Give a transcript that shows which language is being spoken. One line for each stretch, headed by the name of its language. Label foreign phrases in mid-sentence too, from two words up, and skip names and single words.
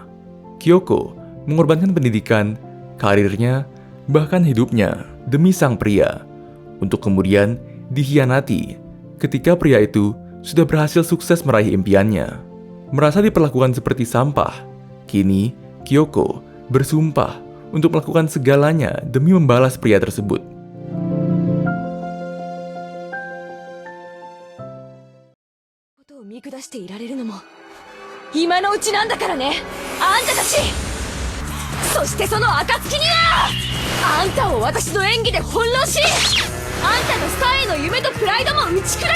Indonesian: Kyoko mengorbankan pendidikan, karirnya, bahkan hidupnya demi sang pria, untuk kemudian dikhianati ketika pria itu sudah berhasil sukses meraih impiannya. Merasa diperlakukan seperti sampah, kini Kyoko bersumpah untuk melakukan segalanya demi membalas pria tersebut.
Japanese: Kotoを見下していられるのも今のうちなんだからね、あんたたち。そしてその暁にはあんたを私の演技で翻弄し、あんたのスターへの夢とプライドも打ち砕く。